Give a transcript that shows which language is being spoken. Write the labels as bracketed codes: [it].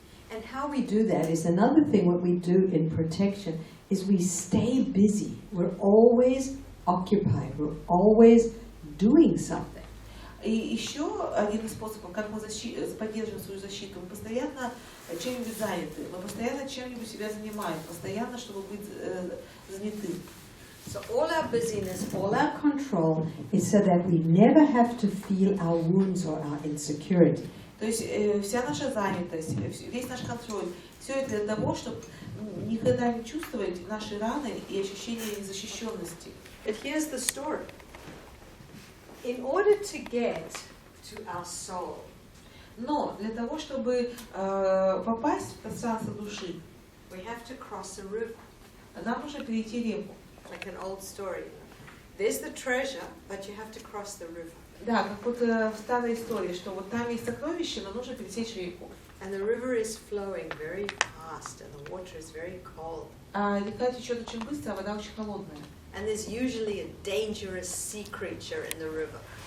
[en] And how we do that is another thing. What we do in protection is we stay busy. We're always occupied. We're always doing something. [ru] И еще один из способов, как мы поддерживаем свою защиту, мы постоянно чем-нибудь заняты, мы постоянно чем-нибудь себя занимаем, постоянно, чтобы быть заняты. [en] So all our busyness, all our control is so that we never have to feel our wounds or our insecurity. [ru] То есть вся наша занятость, весь наш контроль, все это для того, чтобы никогда не чувствовать наши раны и ощущение незащищенности. [en] But here's the story. In order to get to our soul, [ru] но для того, чтобы попасть в пространство души, [en] we have to cross a river. [ru] Нам нужно перейти реку. [en] Like an old story. There's the treasure, but you have to cross the river. [ru] Да, как вот в старой истории, что вот там есть сокровище, но нужно пересечь реку. [en] And the river is flowing very fast, and the water is very cold. [ru] А река течет очень быстро, а вода очень холодная. [en] And there's usually a dangerous sea creature in the river.